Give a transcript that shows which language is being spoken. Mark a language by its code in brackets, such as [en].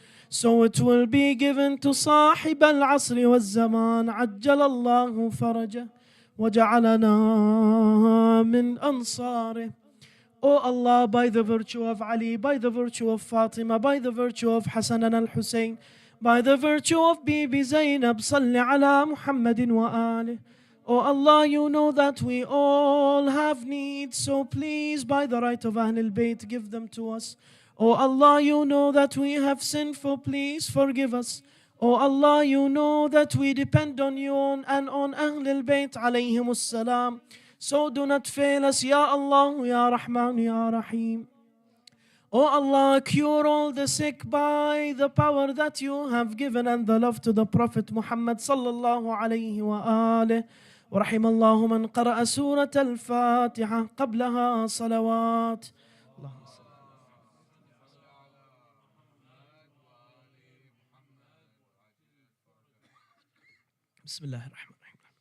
[en] So it will be given to [ar] صاحب العصر والزمان عجل الله فرجه وجعلنا من أنصاره. [en] O Allah, by the virtue of Ali, by the virtue of Fatimah, by the virtue of Hassan and Al-Hussein, by the virtue of Bibi Zainab, [ar] salli ala Muhammadin wa alih. [en] O Allah, you know that we all have needs, so please, by the right of Ahlul Bayt, give them to us. O Allah, you know that we have sinned, for please forgive us. O Allah, you know that we depend on you and on Ahlul Bayt alayhimus salam. So do not fail us, Ya Allah, Ya Rahman, Ya Rahim. O Allah, cure all the sick by the power that you have given and the love to the Prophet Muhammad [ar] sallallahu alayhi wa alih. ورحم الله من قرأ سورة الفاتحة قبلها صلوات. بسم الله الرحمن الرحيم.